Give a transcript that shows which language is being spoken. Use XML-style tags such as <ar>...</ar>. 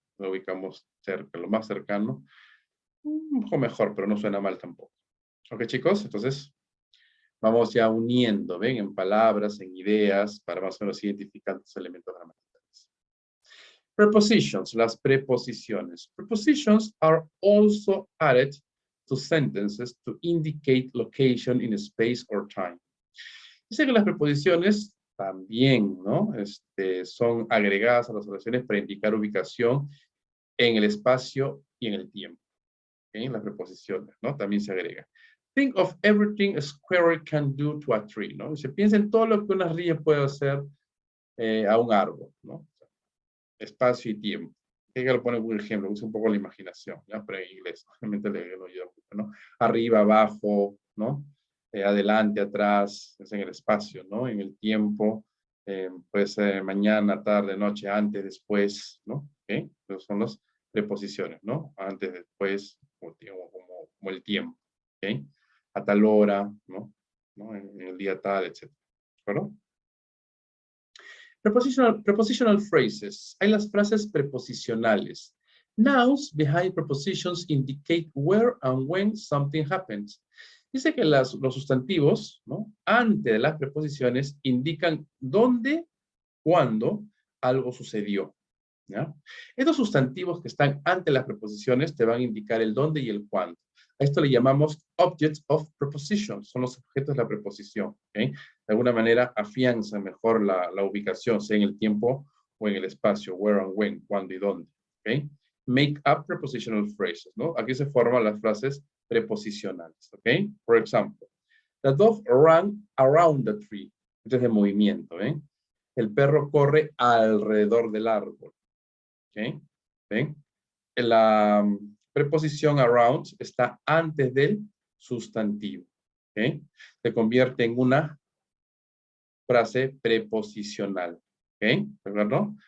<es>Lo ubicamos cerca, lo más cercano, un poco mejor, pero no suena mal tampoco. ¿Ok, chicos? Entonces, vamos ya uniendo, ¿ven? En palabras, en ideas, para más o menos identificar los elementos gramaticales.</es> <en>Prepositions,</en> <es>las preposiciones.</es> <en>Prepositions are also added to sentences to indicate location in space or time.</en> <es>Dice que las preposiciones también, ¿no? Son agregadas a las oraciones para indicar ubicación en el espacio y en el tiempo. ¿Okay? Las preposiciones, ¿no? También se agrega.</es> <en>Think of everything a squirrel can do to a tree, ¿no?</en> <es>Se piensa en todo lo que una ardilla puede hacer a un árbol, ¿no? Espacio y tiempo. Que lo pone un ejemplo, usa un poco la imaginación, ¿ya? Pero en inglés, obviamente le ayuda mucho, ¿no? Arriba, abajo, ¿no? Adelante, atrás, es en el espacio, ¿no? En el tiempo, pues mañana, tarde, noche, antes, después, ¿no? ¿Okay? Esas son las preposiciones, ¿no? Antes, después, como el tiempo, ¿ok? A tal hora, ¿no? ¿No? En el día tal, etc. ¿De acuerdo?</es> <en>Prepositional phrases.</en> <es>Hay las frases preposicionales.</es> <en>Nouns behind prepositions indicate where and when something happens.</en> <es>Dice que los sustantivos, ¿no? Antes de las preposiciones indican dónde, cuándo algo sucedió. ¿Ya? Estos sustantivos que están ante las preposiciones te van a indicar el dónde y el cuándo. A esto le llamamos</es> <en>objects of preposition,</en> <es>son los objetos de la preposición. ¿Okay? De alguna manera afianza mejor la ubicación, sea en el tiempo o en el espacio,</es> <en>where and when,</en> <es>cuándo y dónde. ¿Okay?</es> <en>Make up prepositional phrases,</en> <es>¿no? Aquí se forman las frases preposicionales. ¿Ok?</es> <en>For example, the dog ran around the tree.</en> <es>Este es el movimiento, ¿eh? El perro corre alrededor del árbol. ¿Ok? ¿Ven? La preposición around está antes del sustantivo. ¿Ok? Se convierte en una frase preposicional. ¿Ok? ¿Recuerdo?</es>